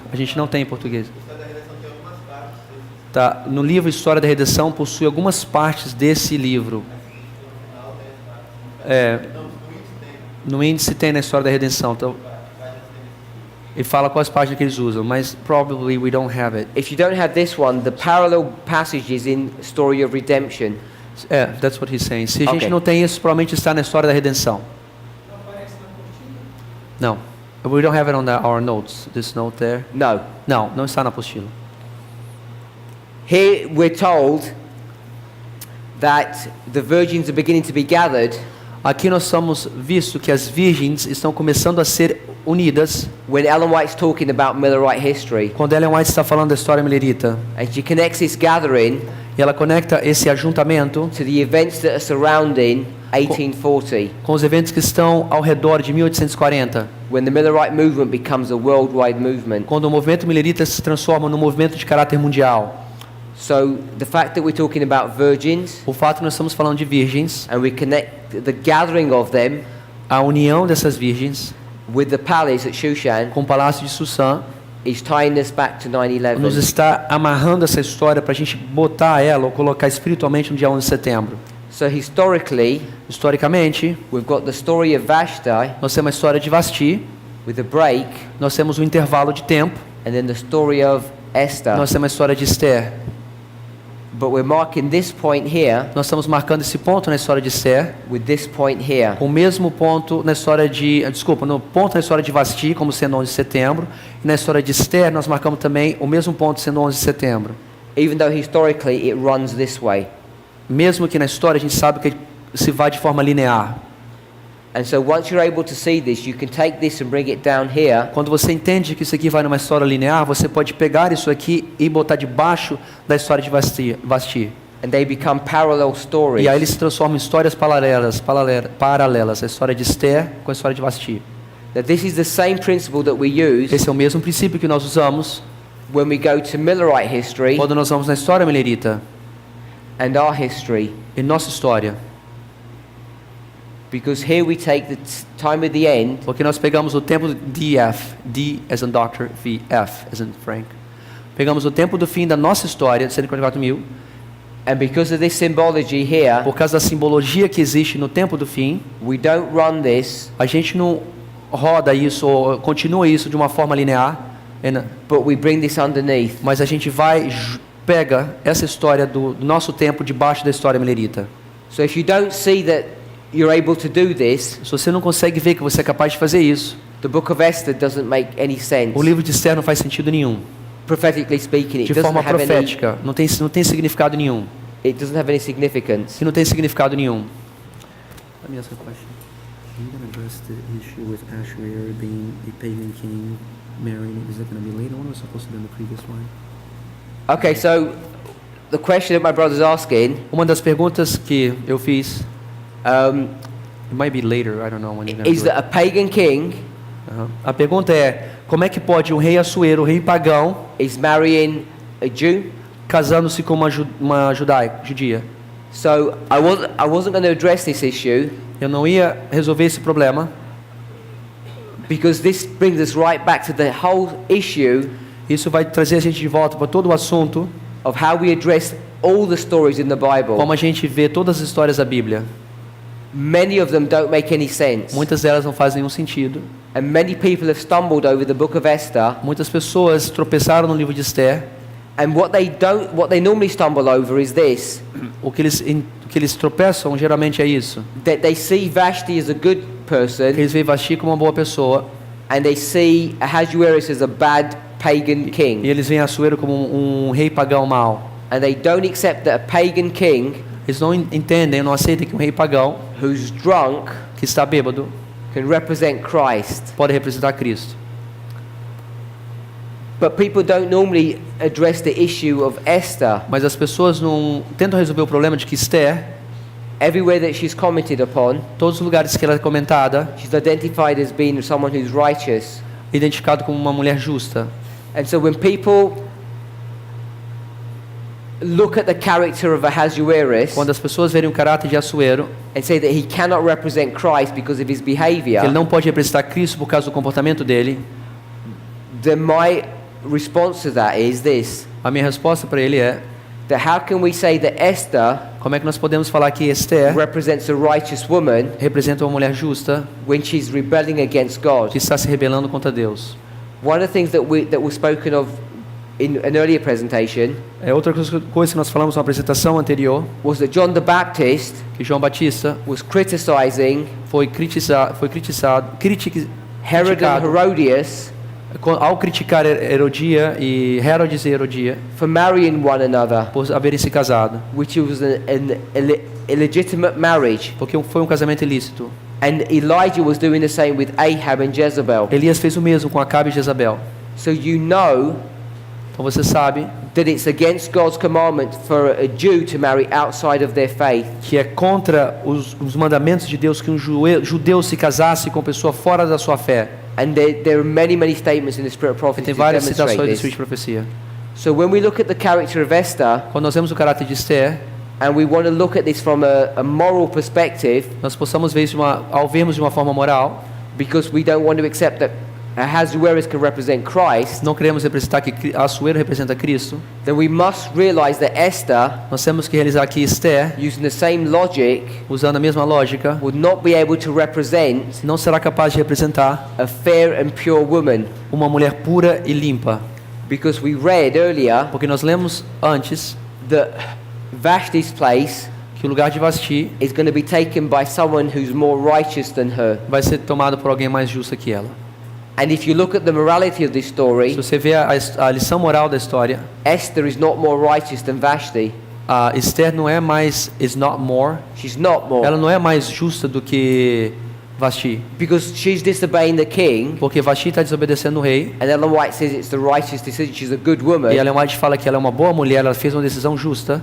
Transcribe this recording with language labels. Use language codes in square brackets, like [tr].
[pt] A gente não tem em português. Tá. No livro História da Redação possui algumas partes desse livro. No índice tem na História da Redenção. Então, e fala quais páginas que eles usam, mas [en] probably we don't have it. If you don't have this one, the parallel passages in Story of Redemption. That's what he's saying. [pt] Se a gente [en] Okay. [pt] não tem isso, provavelmente está na História da Redenção. Não aparece na apostila? Não. [en] We don't have it on our notes. This note there. No. [pt] Não, não está na apostila. [en] Here we're told that the virgins are beginning to be gathered [pt] Aqui nós somos visto que as virgens estão começando a ser unidas [en] when Ellen White's talking about Millerite history. [pt] quando Ellen White está falando da história milerita. [en] And she connects this gathering [pt] E ela conecta esse ajuntamento [en] to the events that are surrounding 1840, [pt] com os eventos que estão ao redor de 1840, [en] when the Millerite movement becomes a worldwide movement. [pt] quando o movimento milerita se transforma num movimento de caráter mundial. [en] So the fact that we're talking about virgins [pt] O fato que nós estamos falando de virgens, [en] and we connect the gathering of them [pt] a união dessas virgens [en] with the palace at Shushan [pt] com o palácio de Susã, [en] is tying us back to [pt] nos [en] 9/11. [pt] está amarrando essa história para a gente botar ela ou colocar espiritualmente no dia 11 de setembro. [en] So historically, [pt] Historicamente, [en] we've got the story of Vashti [pt] nós temos a história de Vasti, [en] with a break, [pt] nós temos um intervalo de tempo, [en] and then the story of Esther. [pt] nós temos a história de Esther. [en] But we're marking this point here [pt] Nós estamos marcando esse ponto na história de Esther, [en] with this point here. [pt] com o mesmo ponto na história de, no ponto na história de Vasti, como sendo 11 de setembro, e na história de Esther nós marcamos também o mesmo ponto sendo 11 de setembro. [en] Even though historically it runs this way. [pt] Mesmo que na história a gente sabe que se vai de forma linear. [en] And so once you're able to see this, you can take this and bring it down here, [pt] Quando você entende que isso aqui vai numa história linear, você pode pegar isso aqui e botar debaixo da história de Vasti. [en] and they become parallel stories. [pt] E aí eles se transformam em histórias paralelas, a história de Esther com a história de Vasti. [en] Now this is the same principle that we use [pt] Esse é o mesmo princípio que nós usamos [en] when we go to Millerite history [pt] quando nós vamos na história milerita [en] and our history. [pt] e nossa história. [en] Because here we take the time of the end [pt] Porque nós pegamos o tempo [en] DF, D as in Doctor, V, F as in Frank. [pt] Pegamos o tempo do fim da nossa história, de 144.000, [en] and because of this symbology here, [pt] por causa da simbologia que existe no tempo do fim, [en] we don't run this, [pt] a gente não roda isso ou continua isso de uma forma linear, [en] but we bring this underneath. [pt] mas a gente pega essa história do nosso tempo debaixo da história milerita. [en] So if you don't see that you're able to do this, [pt] Se você não consegue ver que você é capaz de fazer isso, [en] the book of Esther doesn't make any sense. [pt] o livro de Esther não faz sentido nenhum. [en] Prophetically speaking, it [pt] De [en] doesn't [pt] forma [en] have any, [pt] profética, não tem significado nenhum. [en] it doesn't have any significance. [pt] E não tem significado nenhum. [en] Let me ask a question. Are you going to address the issue with Ashur being a pagan king marrying? Is that going to be later on or supposed to be in the previous one? Okay, so the question that my brother's asking [pt] Uma das perguntas que eu fiz, um, [en] it might be later, I don't know when you're gonna is do that it. a pagan king [pt] A pergunta é, como é que pode um rei Assuero, um rei pagão, [en] is marrying a Jew? [pt] casando-se com uma judia? [en] So I wasn't going to address this issue [pt] Eu não ia resolver esse problema, [en] because this brings us right back to the whole issue [pt] isso vai trazer a gente de volta para todo o assunto, [en] of how we address all the stories in the Bible. [pt] como a gente vê todas as histórias da Bíblia. [en] Many of them don't make any sense. [pt] Muitas delas não fazem nenhum sentido. [en] And many people have stumbled over the book of Esther, [pt] Muitas pessoas tropeçaram no livro de Esther. [en] and what they normally stumble over is this: [pt] O que eles tropeçam geralmente é isso. [en] that they see Vashti as a good person, [pt] Eles veem Vasti como uma boa pessoa [en] and they see Ahasuerus as a bad pagan [pt] e [en] king, [pt] eles veem Assuero como um rei pagão mau. [en] and they don't accept that a pagan king [pt] Eles não entendem, não aceitam que um rei pagão [en] who's drunk [pt] que está bêbado [en] can represent Christ. [pt] pode representar Cristo. [en] But people don't normally address the issue of Esther. [pt] Mas as pessoas não tentam resolver o problema de que Esther, [en] Everywhere that she's commented upon, [pt] todos os lugares que ela é comentada, [en] she's identified as being someone who's righteous. [pt] é identificado como uma mulher justa. [en] And so when people look at the character of Ahasuerus [pt] Quando as pessoas verem o caráter de Assuero, [en] and say that he cannot represent Christ because of his [pt] que ele [en] behavior, [pt] não pode representar Cristo por causa do comportamento dele, [en] then my response to that is this: [pt] a minha resposta para ele é: [en] that how can we say that Esther [pt] como é que nós podemos falar que Esther [en] represents a righteous woman [pt] representa uma mulher justa [en] when she's rebelling against God? [pt] que está se rebelando contra Deus? [en] One of the things that was spoken of in an earlier presentation [pt] Outra coisa que nós falamos na apresentação anterior, [en] was that John the Baptist [pt] que João Batista [en] was criticizing Herod and [pt] criticado [en] Herodias [pt] ao criticar Herodia e Herodes e Herodia [en] for marrying one another, [pt] por haverem se casado, [en] which was an illegitimate marriage. [pt] porque foi um casamento ilícito. [en] And Elijah was doing the same with Ahab and Jezebel. [pt] Elias fez o mesmo com Acabe e Jezabel. [en] So you know [pt] Então você sabe [en] that it's against God's commandment for a Jew to marry outside of their faith. [pt] que é contra os mandamentos de Deus que um judeu se casasse com pessoa fora da sua fé. [en] And there are many statements in the Spirit of [pt] E [en] Prophecy [pt] tem [en] to [pt] várias [en] demonstrate [pt] citações do [en] this. [pt] Espírito de Profecia. [en] So when we look at the character of Esther, [pt] Quando nós vemos o caráter de Esther, [en] and we want to look at this from a moral perspective, [pt] nós possamos ver isso ao vermos de uma forma moral. [en] because we don't want to accept that Ahasuerus can represent Christ, [pt] Não queremos representar que Assuero representa Cristo. [en] then we must realize that Esther, [pt] Nós temos que realizar que Esther, [en] using the same logic, [pt] usando a mesma lógica, [en] would not be able to represent [pt] não será capaz de representar [en] a fair and pure woman, [pt] uma mulher pura e limpa. [en] because we read earlier [pt] Porque nós lemos antes [en] that Vashti's place [pt] que o lugar de Vasti [en] is going to be taken by someone who's more righteous than her. [pt] vai ser tomado por alguém mais justo que ela. [en] And if you look at the morality of this [pt] Se [en] story, [pt] você vê a lição moral da história, [en] Esther is not more righteous than Vashti. [pt] a Esther não é mais [en] is not more, She's not more. [pt] ela não é mais justa do que Vasti, [en] Because she's disobeying the king, [pt] porque Vasti está desobedecendo o rei. [en] and Ellen White says it's the righteous decision. She's a good woman. [pt] E Ellen White fala que ela é uma boa mulher, ela fez uma decisão justa.